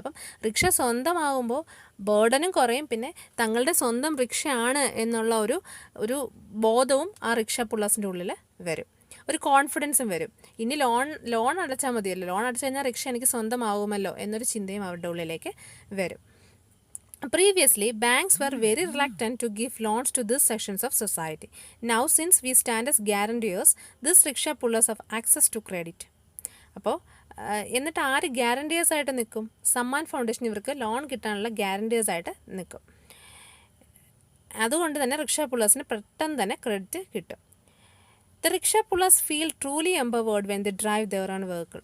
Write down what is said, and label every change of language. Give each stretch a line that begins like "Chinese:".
Malayalam: അപ്പം റിക്ഷ സ്വന്തമാകുമ്പോൾ ബേർഡനും കുറയും, പിന്നെ തങ്ങളുടെ സ്വന്തം റിക്ഷയാണ് എന്നുള്ള ഒരു ബോധവും ആ റിക്ഷ പുള്ളേഴ്സിൻ്റെ ഉള്ളിൽ വരും, ഒരു കോൺഫിഡൻസും വരും. ഇനി ലോൺ അടച്ചാൽ മതിയല്ലോ, ലോൺ അടച്ചു കഴിഞ്ഞാൽ റിക്ഷ എനിക്ക് സ്വന്തമാകുമല്ലോ എന്നൊരു ചിന്തയും അവരുടെ ഉള്ളിലേക്ക് വരും.
English: Previously, banks were very reluctant to give loans to these sections of society. Now, since we stand as guarantors, these rickshaw pullers have access to credit.
Malayalam: അപ്പോൾ എന്നിട്ട് ആര് ഗ്യാരണ്ടിയേഴ്സ് ആയിട്ട് നിൽക്കും? സമ്മാൻ ഫൗണ്ടേഷൻ ഇവർക്ക് ലോൺ കിട്ടാനുള്ള ഗ്യാരണ്ടിയേഴ്സ് ആയിട്ട് നിൽക്കും. അതുകൊണ്ട് തന്നെ റിക്ഷ പുള്ളേഴ്സിന് പെട്ടെന്ന് തന്നെ ക്രെഡിറ്റ് കിട്ടും.
English: The rickshaw pullers feel truly empowered when they drive their own vehicle.